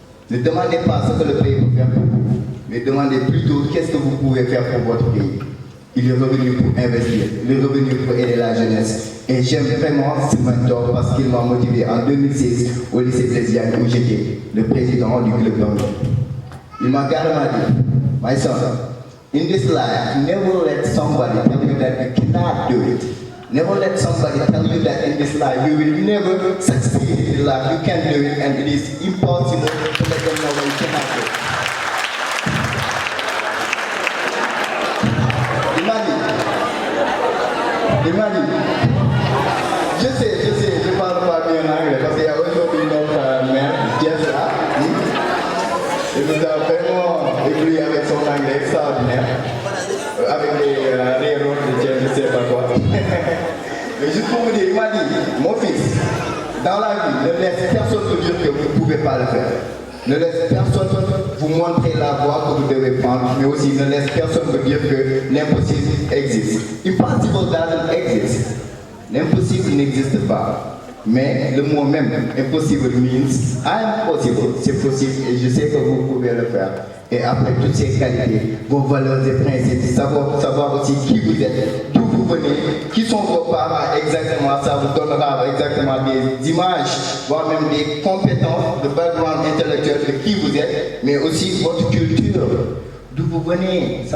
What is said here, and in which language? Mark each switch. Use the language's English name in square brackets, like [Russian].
[French] Ne demandez pas ce que le pays peut faire pour vous, mais demandez plutôt qu'est-ce que vous pouvez faire pour votre pays. Il est revenu pour investir, il est revenu pour aider la jeunesse. Et j'aime vraiment ce mentor parce qu'il m'a motivé en 2016 au lycée Blaise Diagne où j'étais le président du club d'anglais. Il m'a carrément dit, [English] "My son, in this life, never let somebody tell you that you cannot do it. Never let somebody tell you that in this life you will never succeed in life. You can do it and it is impossible to let them know that you cannot do it." [French] Il m'a dit, je sais, je parle pas bien anglais parce qu'il y a aujourd'hui notre mère, Jessica, il nous a vraiment écrit avec son anglais extraordinaire, avec les rôles de Dieu, je sais pas quoi. Mais juste pour vous dire, il m'a dit, "Mon fils, dans la vie, ne laisse personne vous dire que vous ne pouvez pas le faire. Ne laisse personne vous montrer la voie que vous devez prendre, mais aussi ne laisse personne vous dire que l'impossible existe. [English] Impossible doesn't exist. [French] L'impossible n'existe pas. Mais le mot même, [English] impossible means I'm possible. [French] C'est possible et je sais que vous pouvez le faire. Et après toutes ces qualités, vos valeurs et principes, savoir aussi qui vous êtes, d'où vous venez, qui sont vos parents exactement, ça vous donnera exactement des images, voire même des compétences, de background intellectuel de qui vous êtes, mais aussi votre culture, d'où vous venez.